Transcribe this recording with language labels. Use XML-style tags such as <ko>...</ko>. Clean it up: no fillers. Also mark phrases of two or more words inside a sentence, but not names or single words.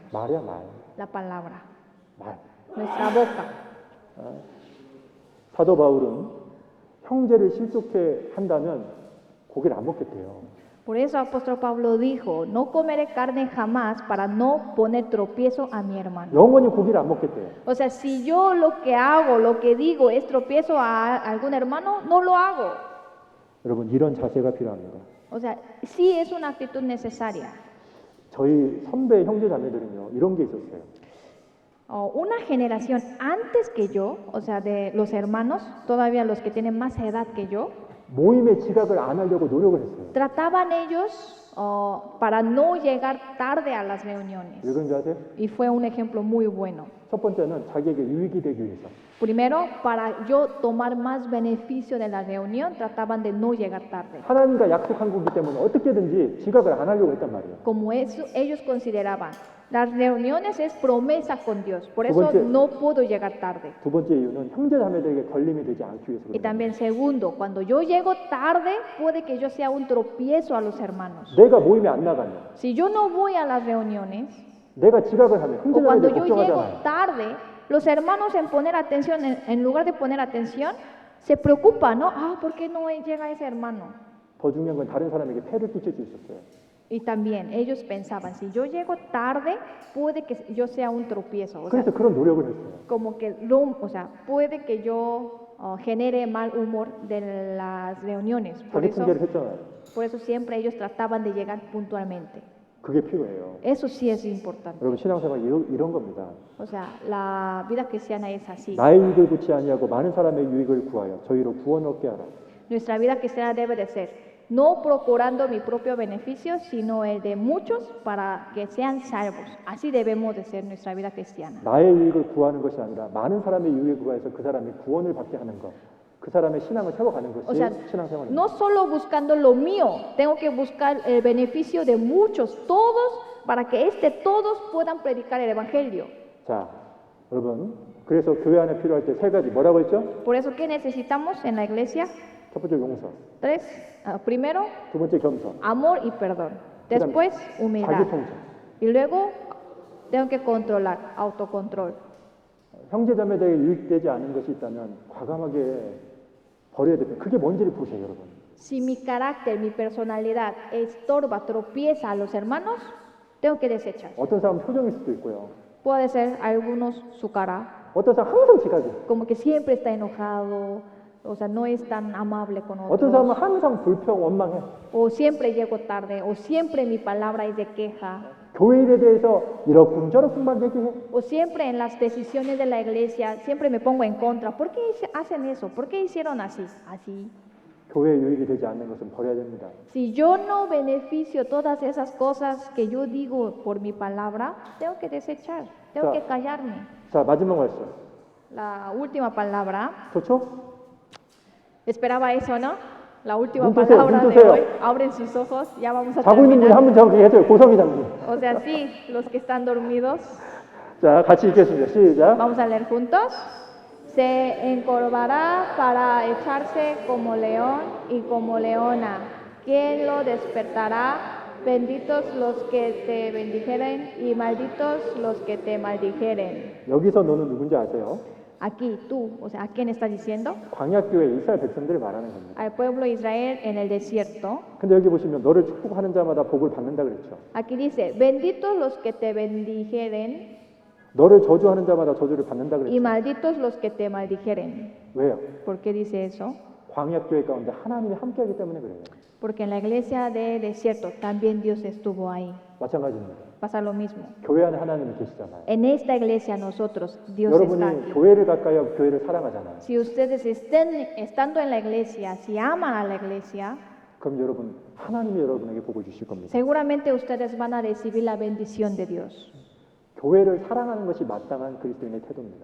<ko>말이야, 말.</ko> <es>La palabra,</es> <ko>말.</ko> <es>nuestra boca.</es> <ko>사도 바울은 형제를 실족해 한다면 고기를 안 먹겠대요.</ko> <es>Por eso apóstol Pablo dijo, no comeré carne jamás para no poner tropiezo a mi hermano.</es> <ko>영원히 고기를 안 먹겠대요.</ko> <es>O sea, si yo lo que hago, lo que digo es tropiezo a algún hermano, no lo hago.</es> <ko>여러분 이런 자세가 필요합니다.</ko> <es>O sea, sí es una actitud necesaria.</es> <ko>저희 선배 형제 자매들은요 이런 게 있었어요.</ko> <es>Una generación antes que yo, o sea, de los hermanos, todavía los que tienen más edad que yo,</es> <ko>모임에 지각을 안 하려고 노력을 했어요.</ko> <es>trataban ellos para no llegar tarde a las reuniones.</es> <ko>왜 그런지 아세요?</ko> <es>Y fue un ejemplo muy bueno.</es> <ko>첫 번째는 자기에게 유익이 되기 위해서.</ko> <es>Primero, para yo tomar más beneficio de la reunión, trataban de no llegar tarde.</es> <ko>하나님과 약속한 거기 때문에 어떻게든지 지각을 안 하려고 했단 말이에요.</ko> <es>Como eso, ellos consideraban, las reuniones es promesa con Dios, por</es> <ko>두</ko> <es>eso</es> <ko>번째.</ko> <es>no puedo llegar tarde.</es> <ko>두 번째 이유는 형제 자매들에게 걸림이 되지 않기 위해서</ko> <es>Y</es> <ko>그래요.</ko> <es>también segundo, cuando yo llego tarde, puede que yo sea un tropiezo a los hermanos.</es> <ko>내가 모임에 안 나가면</ko> <es>Si yo no voy a las reuniones,</es> <ko>내가 지각을 하면 형제</ko> <es>o cuando</es> <ko>자매들</ko> <es>yo llego</es> <ko>걱정하잖아요.</ko> <es>tarde, los hermanos en poner atención, en lugar de poner atención, se preocupan, ¿no? Ah, ¿por qué no llega ese hermano?</es> <ko>더 중요한 건 다른 사람에게 폐를 끼칠 수 있었어요.</ko> <es>Y también ellos pensaban, si yo llego tarde, puede que yo sea un tropiezo. O sea,</es> <ko>그래서 그런 노력을 했어요.</ko> <es>como que, o sea, puede que yo genere mal humor de las reuniones.</es> <ko>자기 통제를 했잖아요.</ko> <es>Por eso siempre ellos trataban de llegar puntualmente.</es> <ko>그게 필요해요.</ko> <es>Eso sí es importante.</es> <ko>여러분 신앙생활 이런 겁니다.</ko> <es>O sea, la vida cristiana es así.</es> <ko>나의 유익을 구치 아니하고 많은 사람의 유익을 구하여 저희로 구원을 얻게 하라.</ko> <es>Nuestra vida cristiana debe de ser, no procurando mi propio beneficio, sino el de muchos para que sean salvos. Así debemos de ser nuestra vida cristiana.</es> <ko>나의 유익을 구하는 것이 아니라 많은 사람의 유익을 구해서 그 사람이 구원을 받게 하는 것. 그 사람의 신앙을 세워가는 것이</ko> <es>O sea,</es> <ko>신앙생활입니다.</ko> <es>no solo buscando lo mío, tengo que buscar el beneficio de muchos, todos, para que todos puedan predicar el evangelio.</es> <ko>자, 여러분, 그래서 교회 안에 필요할 때 세 가지 뭐라고 했죠?</ko> <es>Por eso, ¿qué necesitamos en la iglesia?</es> <ko>첫 번째 용서,</ko> <es>Primero,</es> <ko>두 번째 겸손,</ko> <es>amor y perdón. Después, humildad. 자기 통제. Y luego, tengo que controlar, autocontrol.</es> <ko>형제자매에게 유익되지 않은 것이 있다면 과감하게 버려야 됩니다. 그게 뭔지를 보세요, 여러분.</ko> <es>Si mi carácter, mi personalidad estorba, tropieza a los hermanos, tengo que desechar.</es> <ko>어떤 사람은 표정일 수도 있고요.</ko> <es>Puede ser algunos su cara,</es> <ko>어떤 사람은 항상 지각이.</ko> <es>como que siempre está enojado, o sea, no es tan amable con</es> <ko>어떤 사람은</ko> <es>otros,</es> <ko>항상 불평, 원망해.</ko> <es>o siempre llego tarde, o siempre mi palabra es de queja,</es> <ko>교회 일에 대해서 이러쿵저러쿵만 얘기해.</ko> <es>o siempre en las decisiones de la iglesia, siempre me pongo en contra. ¿Por qué hacen eso? ¿Por qué hicieron así? Así.</es> <ko>교회에 유익이 되지 않는 것은 버려야 됩니다.</ko> <es>Si yo no beneficio todas esas cosas que yo digo por mi palabra, tengo que desechar, tengo que callarme.</es> <ko>자, 마지막 말씀.</ko> <es>La última palabra,</es> <ko>좋죠?</ko> <es>esperaba eso, ¿no? La última</es> <ko>Nun 뜨세요,</ko> <es>palabra</es> <ko>nun</ko> <es>de</es> <ko>뜨세요.</ko> <es>hoy. Abren sus ojos, ya vamos a</es> <ko>자고 있는 분</ko> <es>terminar.</es> <ko>한 분 저기 해줘요. 고성희 장님.</ko> <es>O sea, sí, los que están dormidos.</es> <ko>자, 같이 읽겠습니다. 시작.</ko> <es>Vamos a leer juntos. Se encorvará para echarse como león y como leona. ¿Quién lo despertará? Benditos los que te bendijeren y malditos los que te maldijeren.</es> <ko>여기서 너는 누군지 아세요?</ko> <es>Aquí, tú, o sea, ¿a quién estás diciendo?</es> <ko>광야교회 이스라엘 백성들을 말하는 겁니다.</ko> <es>Al pueblo de Israel en el desierto.</es> <ko>근데 여기 보시면 너를 축복하는 자마다 복을 받는다 그랬죠.</ko> <es>Aquí dice, benditos los que te bendijeren</es> <ko>너를 저주하는 자마다 저주를 받는다</ko> <es>y</es> <ko>그랬죠.</ko> <es>malditos los que te maldijeren.</es> <ko>왜요?</ko> <es>¿Por qué dice eso?</es> <ko>광야교회 가운데 하나님이 함께하기 때문에 그래요.</ko> <es>Porque en la iglesia de desierto también Dios estuvo ahí.</es> <ko>마찬가지입니다.</ko> <es>Pasa lo mismo.</es> <ko>교회 안에 하나님이 계시잖아요.</ko> <es>En esta iglesia nosotros, Dios está</es> <ko>여러분이</ko> <es>aquí.</es> <ko>교회를 가까이 하고 교회를 사랑하잖아요.</ko> <es>Si ustedes estén estando en la iglesia, si aman a la iglesia,</es> <ko>그럼 여러분 하나님이 여러분에게 복을 주실 겁니다.</ko> <es>seguramente ustedes van a recibir la bendición de Dios.</es> <ko>교회를 사랑하는 것이 마땅한 그리스도인의 태도입니다.</ko>